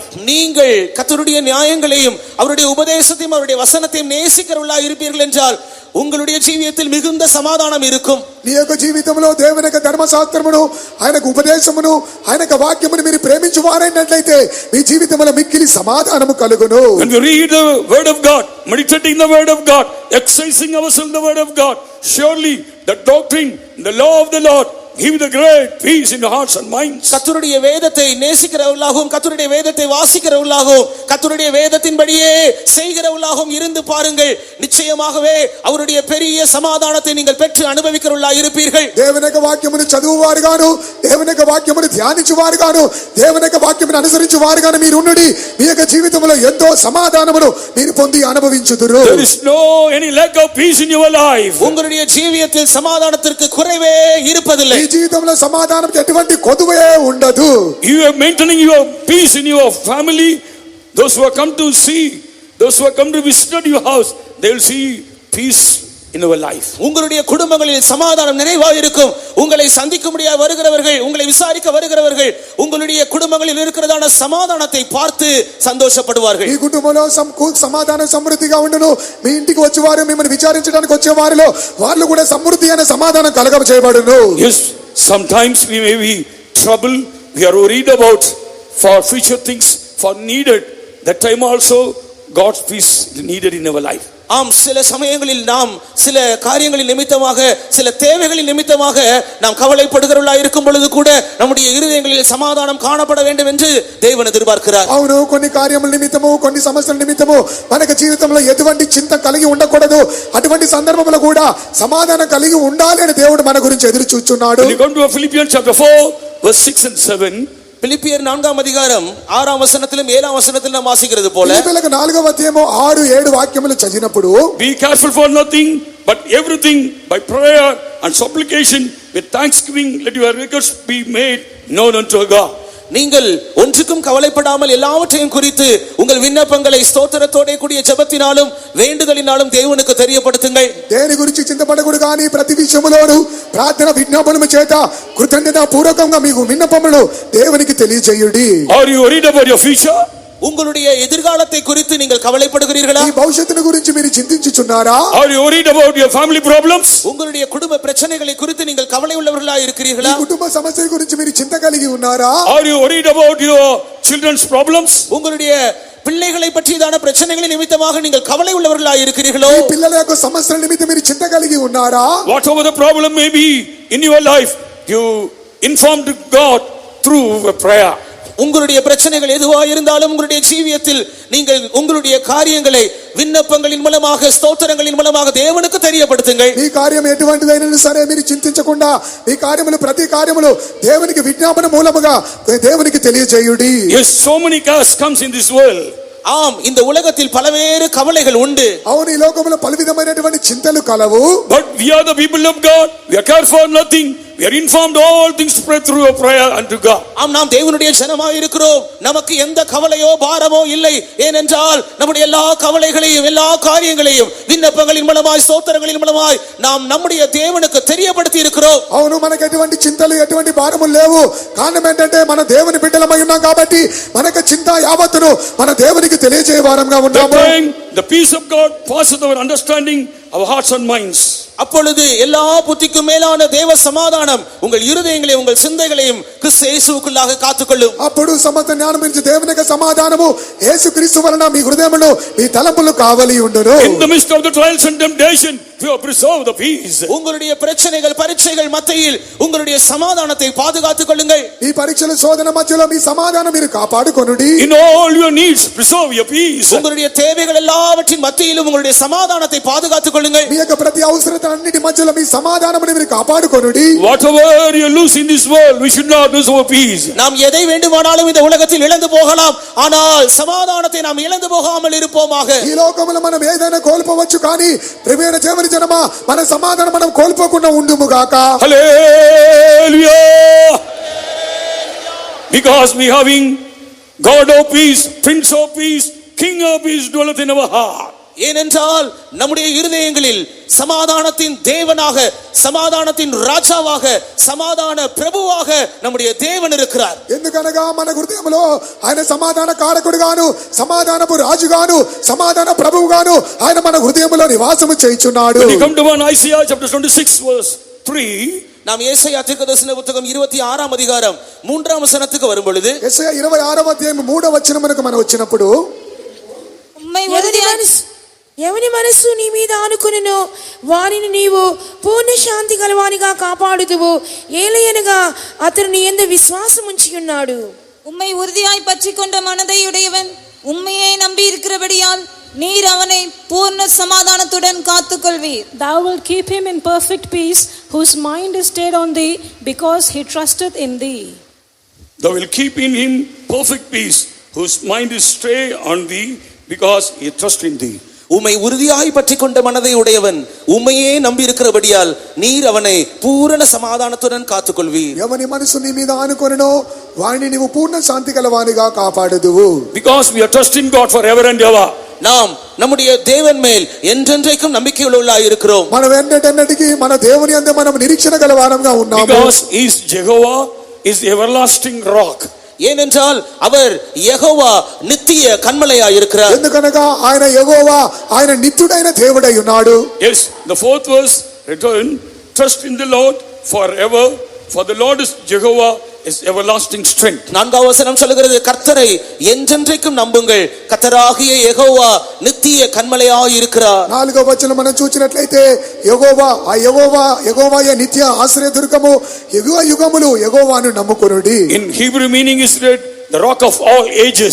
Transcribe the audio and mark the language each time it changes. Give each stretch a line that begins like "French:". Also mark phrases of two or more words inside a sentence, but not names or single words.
Tamil: நீங்கள் கர்த்தருடைய நியாயங்களையும் அவருடைய உபதேசத்தையும் அவருடைய வசனத்தையும் நேசிக்கிறவர்களாய் இருப்பீர்கள் என்றால் உங்களுடைய ஜீவியத்தில் மிகுந்த சமாதானம் இருக்கும்.
Telugu: నీ యొక్క జీవితంలో దేవుని యొక్క ధర్మశాస్త్రమును, ఆయన యొక్క ఉపదేశమును, ఆయన యొక్క వాక్యమును మీరు ప్రేమించువారైనట్లయితే మీ జీవితంలో మిక్కిలి సమాధానము కలుగును.
English: When we read the word of God, meditating the word of God, exercising ourselves in the word of God, surely the doctrine, the law of the Lord give the great peace in your hearts and minds.
Tamil: கர்த்தருடைய வேதத்தை நேசிக்கிறவர்களாகவும் கர்த்தருடைய வேதத்தை வாசிக்கிறவர்களாகவும் கர்த்தருடைய வேதத்தின்படியே செய்கிறவர்களாகவும் இருந்து பாருங்கள். நிச்சயமாகவே அவருடைய பெரிய சமாதானத்தை நீங்கள் பெற்று அனுபவிக்கிறவர்களாய் இருப்பீர்கள்.
Telugu: దేవుని యొక్క వాక్యమును చదువువారుగాను, దేవుని యొక్క వాక్యమును ధ్యానించువారుగాను, దేవుని యొక్క వాక్యమును అనుసరించువారుగాను మీరు ఉండుడి. మీ యొక్క జీవితంలో ఎంతో సమాధానమును మీరు పొంది అనుభవించుదురు.
English: There is no any lack of peace in your life.
Tamil: உங்களுடைய ஜீவியத்தில் சமாதானத்திற்கு குறைவே இருப்பதில்லை.
Telugu: ఈ జీవితంలో సమాధానంకి ఎటువంటి కొదువే ఉండదు.
English: You are maintaining your peace in your family. Those who have come to see, those who have come to visit your house, they will see peace in our life.
Tamil: உங்களுடைய குடும்பங்களில் சமாதானம் நிறைவாக இருக்கும். உங்களை சந்திக்கும்படியாக வருகிறவர்கள், உங்களை விசாரிக்க வருகிறவர்கள் உங்களுடைய குடும்பங்களில் இருக்கிறதான சமாதானத்தை பார்த்து சந்தோஷப்படுவார்கள்.
Telugu: ఈ కుటుంబంలో సమాధానం సమృద్ధిగా ఉండును. మీ ఇంటికి వచ్చేవారు, మిమ్మల్ని విచారించడానికి వచ్చే వారిలో వాళ్ళు కూడా సమృద్ధి అనే సమాధానం కలగ చేయబడును.
English: Yes, sometimes we may be troubled, we are worried about for future things, for needed. That time also God's peace is needed in our life.
Tamil: ஆம், சில சமயங்களில் நாம் சில காரியங்களின் நிமித்தமாக, சில தேவைகளின் நிமித்தமாக நாம் கவலைப்படுகிறவர்களாய் இருக்கும் பொழுது கூட நம்முடைய இருதயங்களில் சமாதானம் காணப்பட வேண்டும் என்று தேவன் எதிர்பார்க்கிறார்.
Telugu: అవును, కొన్ని కార్యముల నిమిత్తము, కొన్ని సమస్యల నిమిత్తము మనకు జీవితంలో ఎటువంటి చింత కలిగి ఉండకూడదు. అటువంటి సందర్భంలో కూడా సమాధానం కలిగి ఉండాలి అని దేవుడు మన గురించి ఎదురు చూస్తున్నాడు.
English: When you come to Philippians chapter 4 verse 6 and 7,
Tamil: பிலிப்பியர் 4ஆம் அதிகாரம் 6ஆம் வசனத்திலும் 7ஆம் வசனத்திலும் நாம் வாசிக்கிறது போல,
Telugu: ఫిలిప్పీయులకు 4వ అధ్యాయము 6, 7 వాక్యములు చదివినప్పుడు,
English: be careful for nothing but everything by prayer and supplication with thanksgiving let your requests be made known unto God.
Tamil: நீங்கள் ஒன்றுக்கும் கவலைப்படாமல் எல்லாவற்றையும் குறித்து உங்கள் விண்ணப்பங்களை ஸ்தோத்திரத்தோட கூடிய ஜெபத்தினாலும் வேண்டுதலினாலும் தேவனுக்கு தெரியப்படுத்துங்கள்.
Telugu: దేని గురించి చింతపడకూడదు కానీ ప్రతి విషయములోను ప్రార్థన విజ్ఞాపనము చేత కృతజ్ఞతా పూర్వకంగా మీకు విన్నపములు దేవునికి తెలియజేయుడి.
English: Are you worried about your future?
Tamil: உங்களுடைய எதிர்காலத்தை குறித்து நீங்கள் கவலைப்படுகிறீர்களா?
Telugu: ఈ భవిష్యత్తును గురించి మీరు చింతించుచున్నారా?
English: Are you worried about your family problems?
Tamil: உங்களுடைய குடும்ப பிரச்சனைகளை குறித்து நீங்கள் கவலை உள்ளவர்களாக இருக்கிறீர்களா?
Telugu: ఈ కుటుంబ సమస్యల గురించి మీరు చింత కలిగి ఉన్నారా?
English: Are you worried about your children's problems?
Tamil: உங்களுடைய பிள்ளைகளை பற்றியதான பிரச்சனைகளின் நிமித்தமாக நீங்கள் கவலை உள்ளவர்களாக இருக்கிறீர்களோ?
Telugu: ఈ పిల్లల యొక్క సమస్యల నిమిత్తం మీరు చింత కలిగి ఉన్నారా?
English: Whatever the problem may be in your life, you informed God through a prayer.
Tamil: உங்களுடைய பிரச்சனைகள் எதுவா இருந்தாலும் உங்களுடைய ஜீவியத்தில் நீங்கள் உங்களுடைய காரியங்களை விண்ணப்பங்களின் மூலமாக, ஸ்தோத்திரங்களின் மூலமாக தேவனுக்கு தெரியப்படுத்துங்கள்.
Telugu: ఈ కార్యం ఎటువంటిదైనా సరే మీరు చింతించకుండా ఈ కార్యములు, ప్రతి కార్యములు దేవునికి విజ్ఞాపన మూలముగా దేవునికి తెలియజేయుడి.
English: Yes, so many cares comes in this world.
Tamil: ஆம், இந்த உலகத்தில் பலவேறு கவலைகள் உண்டு.
Telugu: అవును, ఈ లోకములో పలు విధమైనటువంటి చింతలు కలవు.
English: But we are the people of God. We are cared for nothing. We are informed all things spread through a prayer unto God.
Tamil: ஆம், நாம் தேவனுடைய ஜனமாக இருக்கிறோம். நமக்கு எந்த கவலையோ பாரமோ இல்லை. ஏனென்றால் நம்முடைய எல்லா கவலைகளையும் எல்லா காரியங்களையும் விண்ணப்பங்களின் மூலமாய், ஸ்தோத்திரங்களின் மூலமாய் நாம் நம்முடைய தேவனுக்கு தெரியப்படுத்தி இருக்கிறோம்.
Telugu: అవును, మనకు ఎటువంటి చింతలు, ఎటువంటి భారములు లేవు. కారణం ఏంటంటే మన దేవుని బిడ్డలమై ఉన్నాం కాబట్టి మనకు చింత యావత్తును మన దేవునికి తెలియజేయ వారంగా ఉన్నాము.
English: The peace of God passes our understanding, our hearts and minds.
Tamil: அப்பொழுது எல்லா புத்திக்கும் மேலான தேவ சமாதானம் உங்கள் இருதயங்களையும் உங்கள் சிந்தைகளையும் கிறிஸ்து இயேசுக்குள்ளாக காத்துக்கொள்ளும்.
Telugu: అప్పుడు సమస్త జ్ఞానం నుంచి దేవుని యొక్క సమాధానము యేసుక్రీస్తు వలన మీ హృదయములో మీ తలంపులు కావలి ఉండును.
English: In the midst of the trials and temptation, you have preserved the peace.
Tamil: உங்களுடைய பிரச்சனைகள் பரீட்சைகள் மத்தியில் உங்களுடைய சமாதானத்தை பாதுகாத்துக் கொள்ளுங்கள்.
Telugu: ఈ పరీక్షల శోధన మధ్యలో మీ సమాధానం మీరు కాపాడుకొనుడి.
English: In all your needs, preserve your peace.
Tamil: உங்களுடைய தேவைகள் எல்லாவற்றின் மத்தியிலும் உங்களுடைய சமாதானத்தை பாதுகாத்துக் கொள்ளுங்கள்.
Telugu: మీ యొక్క ప్రతి అవసరత అన్నిటి మధ్యలో మీ సమాధానమును మీరు కాపాడుకొనుడి.
English: Whatever you lose in this world, we should not lose our peace.
Tamil: நாம் எதை வேண்டுமானாலும் இந்த உலகத்தில் இழந்து போகலாம், ஆனால் சமாதானத்தை நாம் இழந்து போகாமல் இருப்போமாக.
Telugu: ఈ లోకములో మనం ఏదైనా కోల్పోవచ్చు కానీ ప్రియమైన దేవుని జనమా మన సమాధానం మనం కోల్పోకుండా ఉండుము గాక.
English: Hallelujah! Because we having God of peace, Prince of peace, King of peace dwelleth in our heart.
Tamil: ஏனென்றால் நம்முடைய இருதயங்களில் சமாதானத்தின் தேவனாக, சமாதானத்தின் ராஜாவாக, சமாதான பிரபுவாக நம்முடைய தேவன் இருக்கிறார்.
Telugu: ఎందుకనగా మన హృదయములో ఆయన సమాధాన కారకుడుగాను, సమాధానపు రాజుగాను, సమాధాన ప్రభువుగాను ఆయన మన హృదయములో నివాసము చేయుచున్నాడు.
English: When you come to one Isaiah chapter 26 verse 3,
Tamil: நாம் ஏசாயா தீர்க்கதரிசன புத்தகம் 26ஆம் அதிகாரம் 3ஆம் வசனத்துக்கு வரும் பொழுது,
Telugu: యెషయా 26వ అధ్యాయం 3వ వచనమునకు మనం వచ్చినప్పుడు,
Tamil: உம்மை
Telugu: ఎవని మనస్సు నీ మీద ఆనుకొనునో వారిని నీవు పూర్ణ శాంతి గలవానిగా కాపాడుదువు. ఏలయనగా అతడు నీ యందు విశ్వాసం ఉంచి ఉన్నాడు.
Tamil: உம்மை உறுதியாய் பற்றிக் கொண்ட மனதை உடையவன் உம்மையே நம்பி இருக்கிறபடியால் நீர் அவனை பூர்ண சமாதானத்துடன் காத்துக்கொள்வீர்.
English: Thou wilt keep him in perfect peace, whose mind is stayed on thee, because he trusteth in thee. thou will keep in him perfect peace, whose mind is stayed on thee, because he trusts in thee.
Tamil: உம்மை உறுதியாய் பற்றிக் கொண்ட மனதை உடையவன் உம்மையே நம்பி இருக்கிறபடியால் நீர் அவனை பூரண சமாதானத்துடன் காத்துக்கொள்வீர்.
Telugu: ఎవని మనసు నీ మీద ఆనుకొనునో వారిని నీవు పూర్ణ శాంతి గలవానిగా కాపాడుదువు.
English: Because we are trusting God forever and ever.
Tamil: நாம் நம்முடைய தேவன் மேல் என்றென்றைக்கும் நம்பிக்கையுள்ளவர்களாய் இருக்கிறோம்.
Telugu: మనం ఎన్నటెన్నటికి మన దేవుని యందు మనం నిరీక్షణ గలవారంగా ఉన్నాము.
English: Because he is Jehovah, is the everlasting rock.
Tamil: ஏனென்றால் அவர் யெகோவா நித்திய கன்மலையாய் இருக்கிறார்.
Telugu: ఎందుకనగా ఆయన యెహోవా ఆయన నిత్యుడైన దేవుడై ఉన్నాడు.
English: Yes, the fourth verse, return, trust in the Lord forever, for the Lord is Jehovah, is everlasting strength.
Tamil: 4ஆம் வசனம் சொல்கிறது, கர்த்தரை என்றென்றைக்கும் நம்புங்கள், கர்த்தராகிய யெகோவா நித்திய கன்மலையாய் இருக்கிறார்.
Telugu: 4వ వచనం మనం చూచినట్లయితే యెహోవాయే నిత్య ఆశ్రయదుర్గము, యుగ యుగములు యెహోవాను నమ్ముకొనుడి.
English: In Hebrew meaning is read the rock of all ages.